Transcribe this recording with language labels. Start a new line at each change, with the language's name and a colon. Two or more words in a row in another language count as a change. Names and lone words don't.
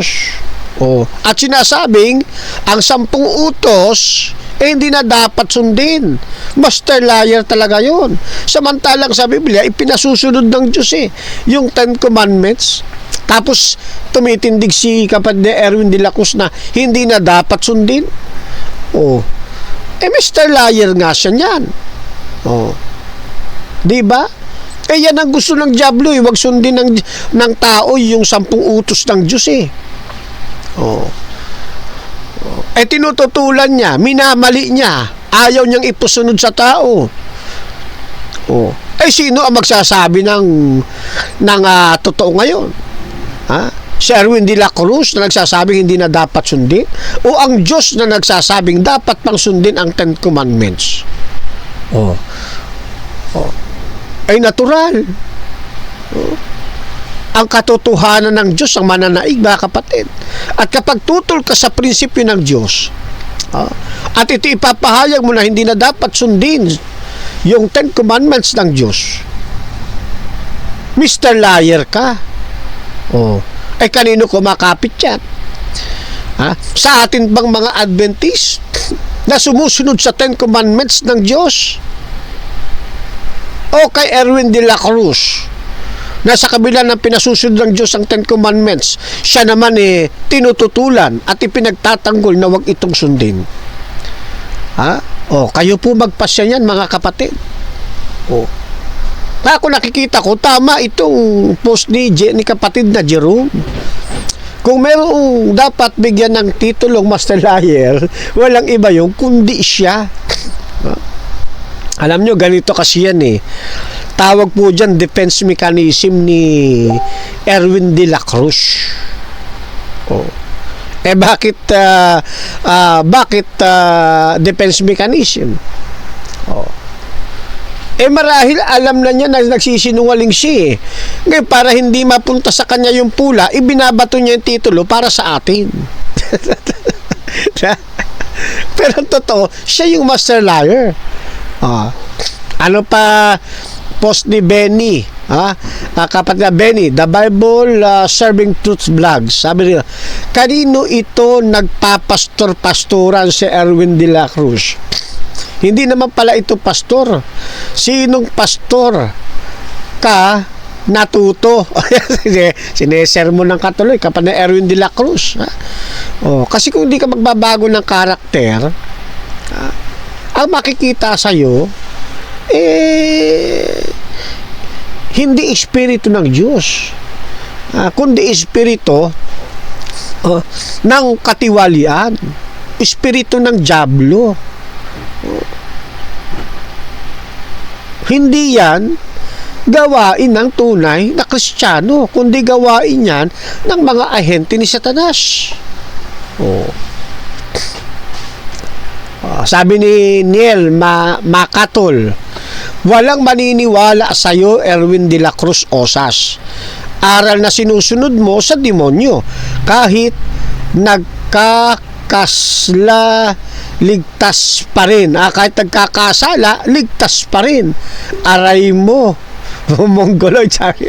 Filipino: At sinasabing ang 10 utos hindi na dapat sundin.
English: Master liar
Filipino: talaga yun. Samantalang sa Biblia, ipinasusunod ng Diyos yung 10 Commandments. Tapos tumitindig si kapatid Erwin de la Cruz na hindi na dapat sundin.
English: Master liar
Filipino: nga siya niyan. Diba? Yan ang gusto ng dyablo wag sundin ng tao yung 10 utos ng Diyos tinututulan niya, minamali niya, ayaw niyang ipusunod sa tao. Oh. Eh sino ang magsasabi ng totoo ngayon? Ha? Si Erwin de la Cruz na nagsasabing hindi na dapat sundin? O ang Diyos na nagsasabing dapat pang sundin ang
English: Ten Commandments?
Filipino: Oh. Oh. Ay natural. Oh. Ang katotohanan ng Diyos ang mananaig, mga kapatid. At kapag tutol ka sa prinsipyo ng Diyos, at ito ipapahayag mo na hindi na dapat sundin yung
English: Ten Commandments
Filipino: ng Diyos, Mr. Liar ka. Oh. Ay kanino kumakapit yan? Sa atin bang mga Adventist na sumusunod sa
English: Ten Commandments
Filipino: ng Diyos? O kay Erwin de la Cruz na sa kabila ng pinasusunod ng Diyos ang
English: Ten Commandments,
Filipino: siya naman tinututulan at ipinagtatanggol na wag itong sundin? Kayo po magpasya yan, mga kapatid. Ako nakikita ko, tama itong post ni kapatid na Jerome. Kung mayroong dapat bigyan ng titulong
English: Master Liar,
Filipino: walang iba yung kundi siya. Alam nyo, ganito kasi yan Tawag po dyan,
English: defense mechanism
Filipino: ni Erwin de la Cruz. Bakit
English: defense mechanism?
Filipino: Marahil alam na niya na nagsisinungaling siya Ngayon, para hindi mapunta sa kanya yung pula, ibinabato niya yung titulo para sa atin. Pero totoo, siya yung
English: Master Liar.
Filipino: Ano pa post ni Benny? Kapatid na Benny, The Bible Serving Truth Vlog. Sabi nila, kanino ito nagpapastor-pastoran si Erwin de la Cruz? Hindi naman pala ito pastor. Sinong pastor ka natuto? Sinesermon ng katuloy kapag na Erwin de la Cruz. Kasi kung hindi ka magbabago ng karakter, ang makikita sa'yo, hindi espiritu ng Diyos, kundi espiritu ng katiwalian, espiritu ng dyablo. Hindi yan gawain ng tunay na Kristiyano, kundi gawain yan ng mga ahente ni Satanas. Sabi ni Neil Makatol, walang maniniwala sa iyo, Erwin de la Cruz Osas. Aral na sinusunod mo sa demonyo. Kahit nagkakasla, ligtas pa rin. Kahit nagkakasala, ligtas pa rin. Aray mo. Mongoloid, sabi.